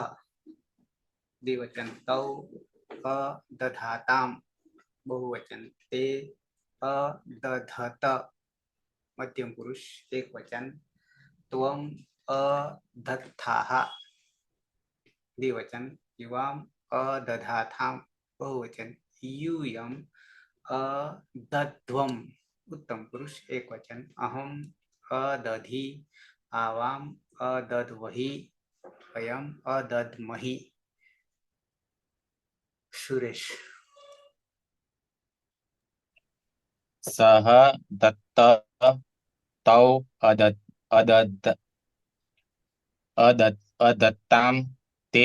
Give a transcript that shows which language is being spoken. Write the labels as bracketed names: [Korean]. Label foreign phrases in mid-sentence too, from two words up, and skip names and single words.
[Sanskrit] દ્વિવચન તૌ અદધાતામ. બહુવચન તે અદધત. મધ્યમ પુરુષ એકવચન ત્વમ અદત્થાઃ. દ્વિવચન યુવામ અદધાથામ. બહુવચન यूयम अदध्वम. उत्तम पुरुष एकवचन अहम अदधि आवाम अदध्वहि वयम अदध्महि. सुरेश. सः दत्त तौ अदत्ताम ते